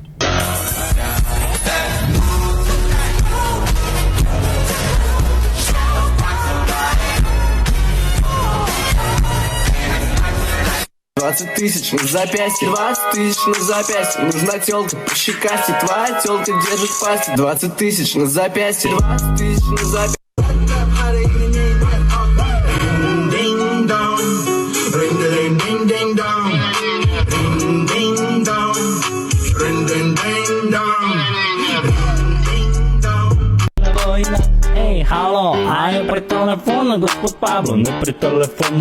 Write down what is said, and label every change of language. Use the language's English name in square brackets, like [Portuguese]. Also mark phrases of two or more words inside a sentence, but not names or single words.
[Russian] $20 000 на запястье, 20 000 на запястье. Нужна тёлка по щекасти, твоя тёлка держит в пасти. 20 000 на запястье, 20 000 на запястье. [Slovenian] Ej, halo, a je pri telefonu gospod Pablo, ne pri telefonu